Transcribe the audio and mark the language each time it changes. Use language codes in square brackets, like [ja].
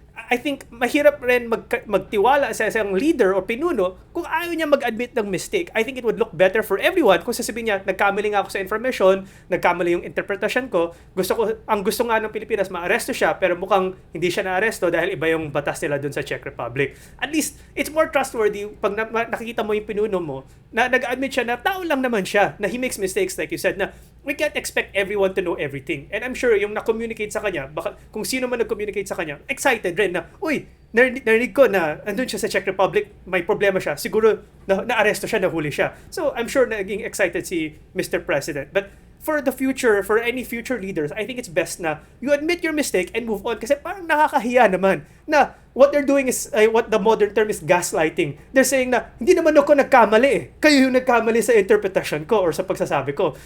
[en] I think mahirap rin magtiwala sa isang leader o pinuno kung ayaw niya mag-admit ng mistake. I think it would look better for everyone [tl] kung sasabihin niya, nagkamali nga ako sa information, nagkamali yung interpretation ko, ang gusto nga ng Pilipinas, maaresto siya, pero mukhang hindi siya naaresto dahil iba yung batas nila dun sa Czech Republic. [en] At least, it's more trustworthy [tl] pag nakikita mo yung pinuno mo, na nag-admit siya na tao lang naman siya, [en] na he makes mistakes like you said, na we can't expect everyone to know everything. [tl] And I'm sure yung na-communicate sa kanya, baka kung sino man nag-communicate sa kanya, excited rin na, uy, narinig ko na andun siya sa Czech Republic, may problema siya. Siguro na-aresto siya, nahuli siya. [en] So I'm sure naging excited si Mr. President. But for the future, for any future leaders, I think it's best na you admit your mistake and move on. [tl] Kasi parang nakakahiya naman na [en] what they're doing is, what the modern term is gaslighting. [tl] They're saying na, hindi naman ako nagkamali eh. Kayo yung nagkamali sa interpretation ko or sa pagsasabi ko.